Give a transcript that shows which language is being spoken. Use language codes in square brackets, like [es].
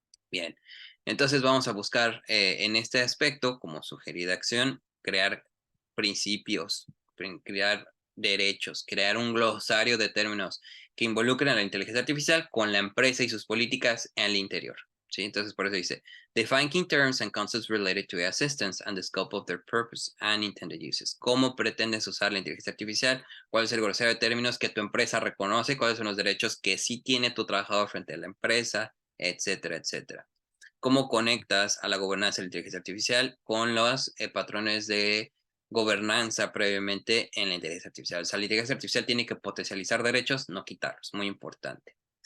[es] Bien, entonces vamos a buscar en este aspecto, como sugerida acción, crear principios, crear derechos, crear un glosario de términos que involucren a la inteligencia artificial con la empresa y sus políticas al interior. ¿Sí? Entonces, por eso dice, [en] define key terms and concepts related to assistance and the scope of their purpose and intended uses. [es] ¿Cómo pretendes usar la inteligencia artificial? ¿Cuál es el glosario de términos que tu empresa reconoce? ¿Cuáles son los derechos que sí tiene tu trabajador frente a la empresa? Etcétera, etcétera. ¿Cómo conectas a la gobernanza de la inteligencia artificial con los patrones de gobernanza previamente en la inteligencia artificial? O sea, la inteligencia artificial tiene que potencializar derechos, no quitarlos, muy importante.